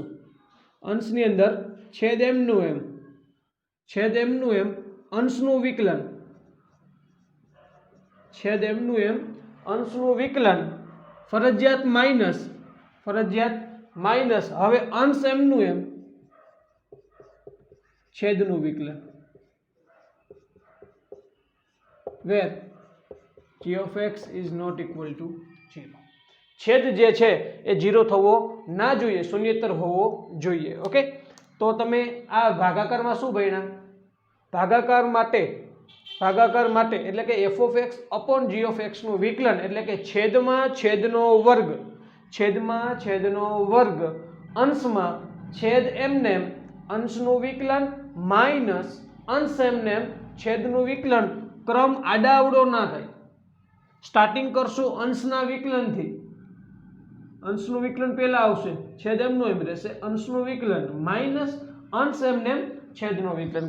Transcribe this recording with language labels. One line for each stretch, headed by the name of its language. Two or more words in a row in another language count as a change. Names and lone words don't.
Gujarati: અંશની અંદર છેદ એમનું એમ, છેદ એમનું એમ અંશનું વિકલન, છેદ એમનું એમ અંશનું વિકલન, ફરજિયાત માઇનસ, ફરજિયાત માઇનસ. હવે અંશ એમનું એમ છેદનું વિકલન,
English: where g of x is not equal to 0.
Gujarati: છેદ જે છે એ 0 થવો ના જોઈએ, શૂન્યેતર હોવો જોઈએ. ઓકે, તો તમે આ ભાગાકારમાં શું ભણ્યા? ભાગાકાર માટે એટલે કે
English: f of x upon g of x
Gujarati: નું વિકલન એટલે કે છેદમાં છેદનો વર્ગ, છેદમાં છેદનો વર્ગ અંશમાં છેદ એમનેમ અંશનું વિકલન માઇનસ અંશ એમનેમ છેદનું વિકલન. ક્રમ આડાઅવળો ના થાય. સ્ટાર્ટિંગ કરશું અંશના વિકલનથી, અંશનું વિકલન પહેલા આવશે, છેદ એમનું એમ રહેશે, અંશનું વિકલન માઇનસ અંશ એમનેમ છેદનું વિકલન.